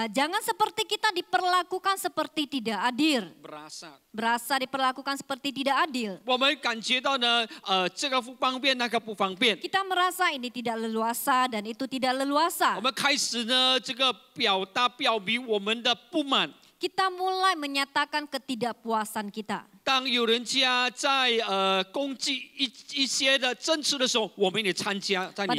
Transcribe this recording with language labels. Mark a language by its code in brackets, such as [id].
[id] jangan seperti kita diperlakukan seperti tidak adil. Berasa diperlakukan seperti tidak adil. [zh] 我们感觉到呢，这个不方便，那个不方便。 [id] Kita merasa ini tidak leluasa dan itu tidak leluasa. [zh] 我们开始呢，这个表明我们的不满。 [id] Kita mulai menyatakan ketidakpuasan kita. [zh] 当有人家在攻击一些的政治的时候，我们也参加在里